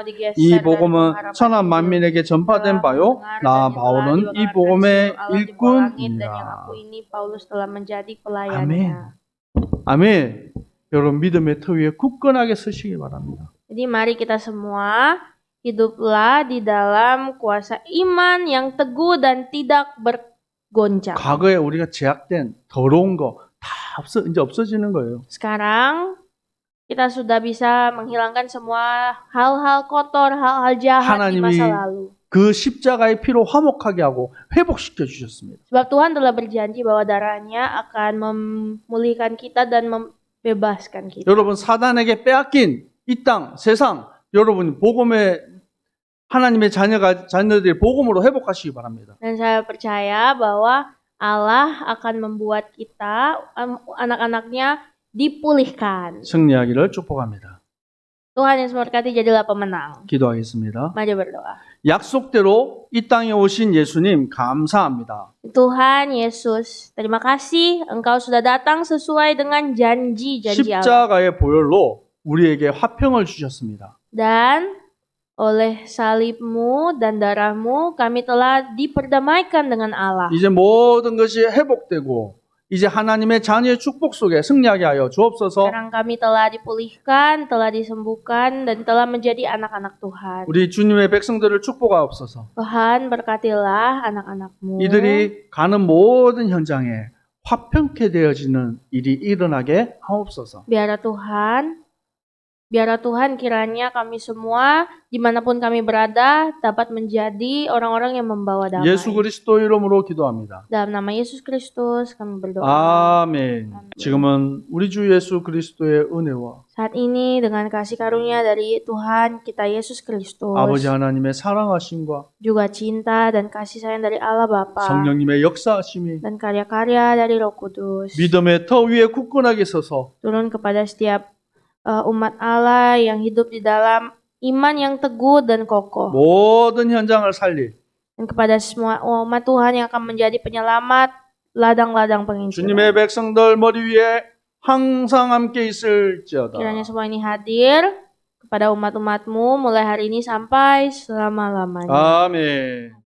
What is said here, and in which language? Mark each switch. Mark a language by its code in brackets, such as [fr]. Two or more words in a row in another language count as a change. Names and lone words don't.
[ko] 이 복음은 천하 만민에게 전파된 바요 나 바울은 이 복음의 일꾼이라. 아멘. 아멘. 여러분 믿음의 터 위에 굳건하게 서시기 바랍니다. [id] Jadi mari kita semua hiduplah di dalam kuasa iman yang teguh dan tidak bergoncang. [ko] 과거에 우리가 제약된 더러운 거 다 이제 없어지는 거예요. [id] Sekarang kita sudah bisa menghilangkan semua hal-hal kotor, hal-hal jahat di masa lalu. [ko] 그 십자가의 피로 화목하게 하고 회복시켜 주셨습니다. [id] Sebab Tuhan telah berjanji bahwa darahnya akan memulihkan kita dan membebaskan kita. [ko] 여러분 사단에게 빼앗긴 이 땅, 세상, 여러분 복음의 하나님의 자녀들이 복음으로 회복하시기 바랍니다. [id] Dan saya percaya bahwa Allah akan membuat kita, anak-anaknya dipulihkan. [ko] 승리하기를 축복합니다. [id] Tuhan Yesus memberkati, jadilah pemenang. [ko] 기도하겠습니다. [id] Mari berdoa. [ko] 약속대로 이 땅에 오신 예수님 감사합니다. [id] Tuhan Yesus, terima kasih Engkau sudah datang sesuai dengan janji-janji Allah. [ko] 십자가의 보혈로 우리에게 화평을 주셨습니다. [id] Dan oleh salibmu dan darahmu kami telah diperdamaikan dengan Allah. [ko] 이제 모든 것이 회복되고 이제 하나님의 자녀의 축복 속에 승리하게 하여 주옵소서. [id] Sekarang kami telah dipulihkan, telah disembuhkan, dan telah menjadi anak-anak Tuhan. [ko] 우리 주님의 백성들을 축복하옵소서. [id] Tuhan berkatilah anak-anakmu. [ko] 이들이 가는 모든 현장에 화평케 되어지는 일이 일어나게 하옵소서. [id] Biarlah Tuhan Biarlah Tuhan kiranya kami semua, dimanapun kami berada, dapat menjadi orang-orang yang membawa damai. [ko] 예수 그리스도 이름으로 기도합니다. [id] Dalam nama Yesus Kristus kami berdoa. [ko] 아멘. 지금은 우리 주 예수 그리스도의 은혜와 [id] Saat ini dengan kasih karunia dari Tuhan kita Yesus Kristus, [ko] 아버지 하나님의 사랑하심과 [id] juga cinta dan kasih sayang dari Allah Bapa, [ko] 성령님의 역사하심이 [id] dan karya-karya dari Roh Kudus [ko] 믿음의 터 위에 굳건하게 서서 [id] turun kepada setiap umat Allah yang hidup di dalam iman yang teguh dan kokoh, [ko] 모든 현장을 살릴 [id] dan kepada semua umat Tuhan yang akan menjadi penyelamat ladang-ladang penginjilan. [ko] 주님의 백성들 머리 위에 항상 함께 있을지어다. [id] Kiranya semua ini hadir kepada umat-umatmu mulai hari ini sampai selama-lamanya. [ko] 아멘.